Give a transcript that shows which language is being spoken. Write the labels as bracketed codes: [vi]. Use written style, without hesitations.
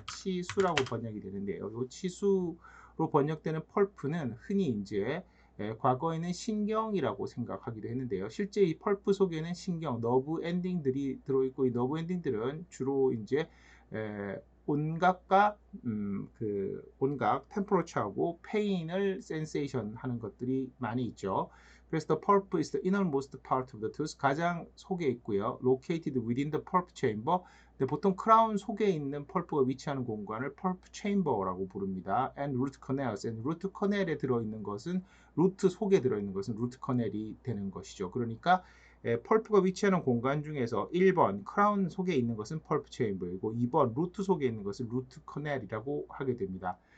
[ko] 치수라고 번역이 되는데요. 이 치수로 번역되는 펄프는 흔히 이제 과거에는 신경이라고 생각하기도 했는데요. 실제 이 펄프 속에는 신경, 너브 엔딩들이 들어있고 이 너브 엔딩들은 주로 이제 온각과 그 온각, 템퍼러처하고 페인을 센세이션 하는 것들이 많이 있죠. [en] 그래서 the pulp is the innermost part of the tooth. [ko] 가장 속에 있고요. [en] located within the pulp chamber. [ko] 근데 보통 크라운 속에 있는 펄프가 위치하는 공간을 pulp chamber라고 부릅니다. [en] and root canals. and root canal [ko] 에 들어있는 것은 루트 속에 들어있는 것은 루트 커넬이 되는 것이죠. 그러니까 펄프가 위치하는 공간 중에서 1번 크라운 속에 있는 것은 펄프 체인버이고 2번 루트 속에 있는 것은 루트 커넬이라고 하게 됩니다.